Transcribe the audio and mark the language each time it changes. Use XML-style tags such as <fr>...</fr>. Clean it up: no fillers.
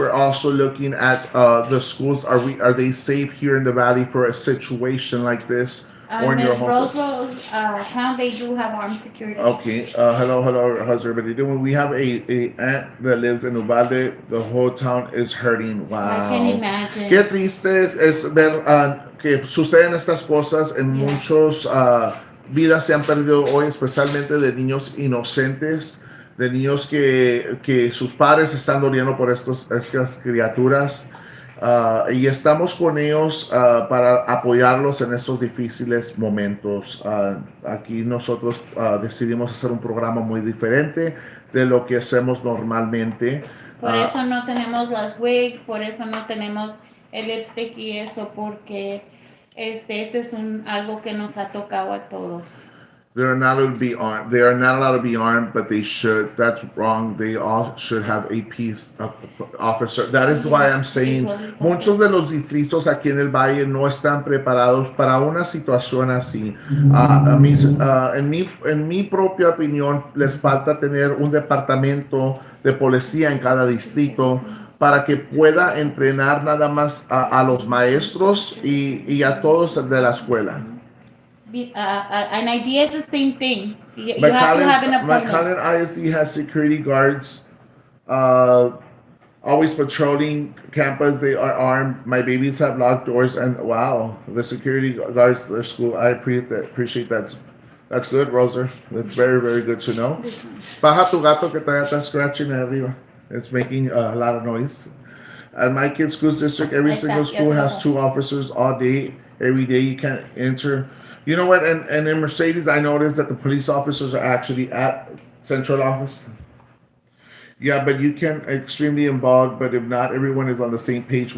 <en>We're also looking at the schools. Are they safe here in the Valley for a situation like this? Or in your home? Roseville town, they do have armed security. Okay. Hello. How's everybody doing? We have a aunt that lives in Uvalde. The whole town is hurting. Wow. I can imagine.</en> <es>Qué triste es ver que suceden estas cosas en muchos vidas se han perdido hoy, especialmente de niños inocentes, de niños que sus padres están doliendo por estas criaturas. Y estamos con ellos para apoyarlos en estos difíciles momentos. Aquí nosotros decidimos hacer un programa muy diferente de lo que hacemos normalmente. Por eso no tenemos las wigs, por eso no tenemos el lipstick y eso, porque este es algo que nos ha tocado a todos.</es> <en>They are not allowed to be armed. They are not allowed to be armed, but they should. That's wrong. They all should have a peace officer. That is why I'm saying</en> <es>muchos de los distritos aquí en el Valle no están preparados para una situación así. En mi propia opinión, les falta tener un departamento de policía en cada distrito para que pueda entrenar nada más a los maestros y a todos de la escuela.</es> <en>An idea is the same thing. You have to have an appointment. McAllen ISD has security guards always patrolling campus. They are armed. My babies have locked doors, and wow, the security guards their school. I appreciate that. That's good, Roser. That's very, very good to know.</en> <es>Baja tu gato que todavía está scratching arriba.</es> <en>It's making a lot of noise. At my kid's school district, every single school has 2 officers all day, every day. You can't enter. You know what? And in Mercedes, I noticed that the police officers are actually at central office. Yeah, but you can extremely involved. But if not, everyone is on the same page.</en>